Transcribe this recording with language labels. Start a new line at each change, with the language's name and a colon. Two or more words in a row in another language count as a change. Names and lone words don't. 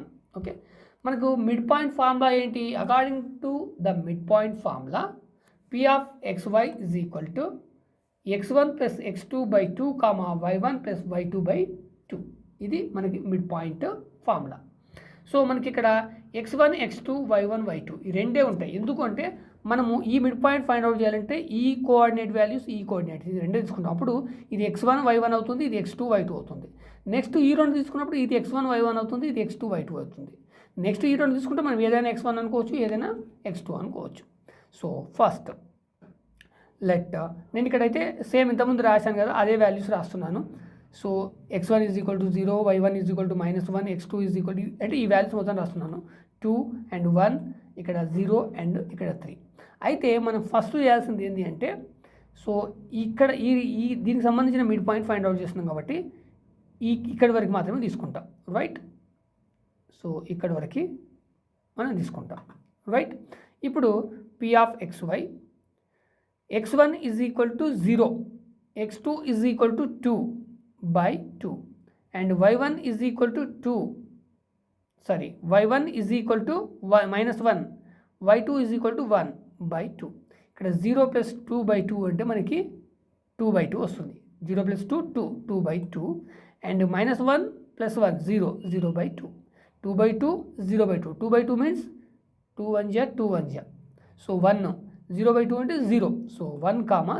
English: okay, మనకు mid point formula ఏంటి? according to the mid point formula P of xy is equal to x1 plus x2/2 y1 plus y2/2.
Telugu: ఇది మనకి
English: mid point formula.
Telugu: సో మనకి ఇక్కడ x1 x2 y1 y2 ఈ రెండే ఉంటాయి. ఎందుకంటే మనము ఈ
English: mid point find out
Telugu: చేయాలంటే ఈ
English: coordinate values
Telugu: ఈ కోఆర్డినేట్ ఇది రెండే తీసుకుంటాం. అప్పుడు ఇది x1 y1 అవుతుంది, ఇది x2 y2 అవుతుంది. నెక్స్ట్ ఈ రెండు తీసుకున్నప్పుడు ఇది x1 y1 అవుతుంది, ఇది x2 y2 అవుతుంది. నెక్స్ట్ ఈ రెండు తీసుకుంటే మనం ఏదైనా x1 అనుకోవచ్చు, ఏదైనా x2 అనుకోవచ్చు.
English: so first let
Telugu: నేను ఇక్కడైతే సేమ్ ఇంతకుముందు రాశాను కదా అదే వాల్యూస్ రాస్తున్నాను.
English: so x1 is equal to 0, y1 is equal to -1, x2 is equal to
Telugu: అంటే ఈ వాల్యూస్ మొత్తం రాస్తున్నాను. 2 and 1, ఇక్కడ 0 and ఇక్కడ 3. అయితే మనం ఫస్ట్ చేయాల్సింది ఏంటి అంటే సో ఇక్కడ ఈ దీనికి సంబంధించిన
English: mid point find out
Telugu: చేస్తున్నాం కాబట్టి ఇక్కడి వరకు మాత్రమే తీసుకుంటాం. రైట్. సో ఇక్కడి వరకు మనం తీసుకుంటాం. రైట్.
English: ఇప్పుడు P of xy x1 is equal to 0, x2 is equal to 2/2 and y1 is equal to y1 is equal to -1, y2 is equal to 1/2.
Telugu: ఇక్కడ 0 + 2/2 అంటే మనకి 2/2 వస్తుంది. 0 + 2 2/2 అండ్ -1 + 1 0/2. 2/2 0/2 2/2 మీన్స్ 2 1 జా 2 1 జా సో 1 0/2 అంటే 0 సో 1